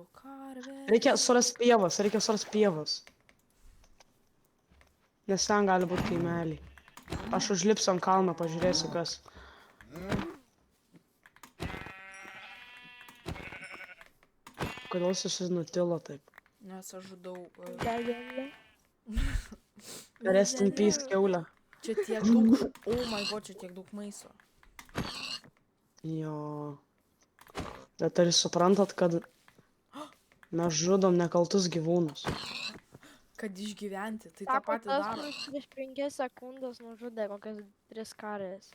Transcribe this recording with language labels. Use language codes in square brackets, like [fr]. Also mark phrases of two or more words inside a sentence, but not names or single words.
[lt] Reikia surast pievas. Nes ten gali būti kaimeliai. Aš užlipsiu ant kalno, pažiūrėsiu kas. Kodėl jis nutilo taip? Nes aš žudau... [en] Rest in peace, [lt] kiaulė. Čia tiek daug... [en] Oh my god, [lt] čia tiek daug maisto. Jo. Bet ar jūs suprantat, kad mes žudom nekaltus gyvūnus? Kad išgyventi, tai tą patį tas, daro. kuris prieš 5 sekundės nužudė kokias 3 karės.